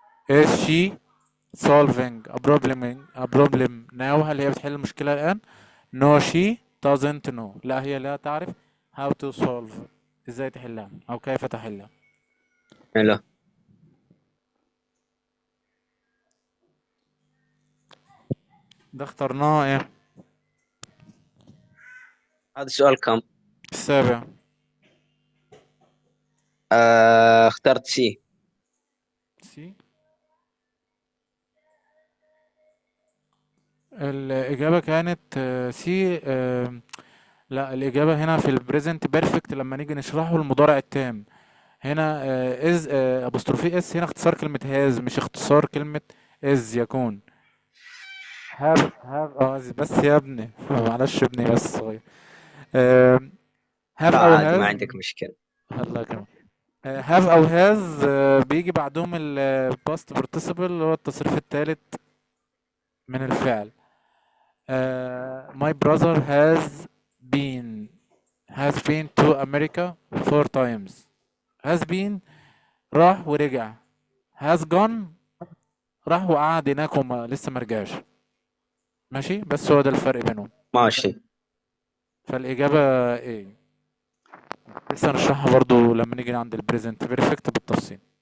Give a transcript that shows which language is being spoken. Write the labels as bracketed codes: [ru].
[en] is she solving a problem now؟ [ar] هل هي بتحل المشكلة الآن؟ [en] no she doesn't know. [ar] لا، هي لا تعرف [en] how to solve، [ar] ازاي تحلها أو كيف تحلها. حلو. ده اخترناه ايه؟ هذا السؤال كم؟ السابع. اخترت سي. سي. الإجابة كانت سي. لا، الإجابة هنا في البريزنت بيرفكت لما نيجي نشرحه المضارع التام. هنا از ابوستروفي اس، هنا اختصار كلمة هاز مش اختصار كلمة از يكون. هاف بس يا ابني معلش ابني بس صغير. [en] هاف [ar] لا او عادي، ما [en] هاز. [ar] عندك مشكلة. الله كمان. هاف او هاز بيجي بعدهم الباست participle اللي هو التصريف الثالث من الفعل. [en] my brother has been to America 4 times. has been [ar] راح ورجع. [en] has gone [ar] راح وقعد هناك وما لسه مرجعش. ماشي، بس هو ده الفرق بينهم. ماشي. فالإجابة ايه. لسه هنشرحها برضو لما نيجي عند البريزنت بيرفكت بالتفصيل.